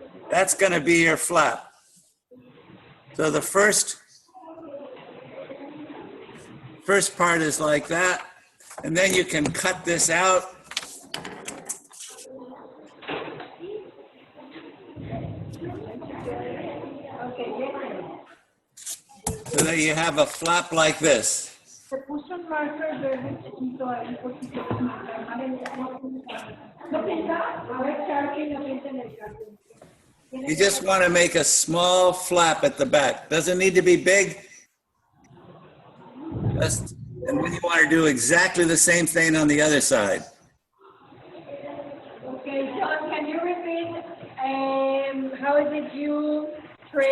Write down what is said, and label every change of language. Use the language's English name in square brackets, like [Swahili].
[English] That's going to be your flap. So the first part is like that, and then you can cut this out. So that you have a flap like this. [Spanish] Se puso un marker verde chiquito ahí por si quieres pintar. ¿No pinta? A ver, Charlie, no pinta en el cartón. [English] You just want to make a small flap at the back. Doesn't need to be big. And then you want to do exactly the same thing on the other side. Okay, John, can you repeat how is it you trace